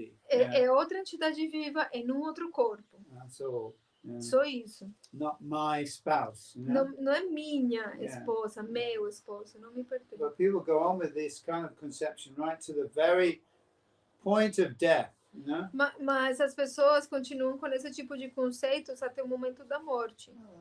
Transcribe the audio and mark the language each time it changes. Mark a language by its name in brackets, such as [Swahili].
[Portuguese] É outra entidade viva em um outro corpo. [English] That's all. [Portuguese] Só isso. [English] Not my spouse. You know? [Portuguese] Não é minha esposa, meu esposo, não me pertence. [English] But people go on with this kind of conception right to the very point of death. You know? [Portuguese] Mas as pessoas continuam com esse tipo de conceitos até o momento da morte.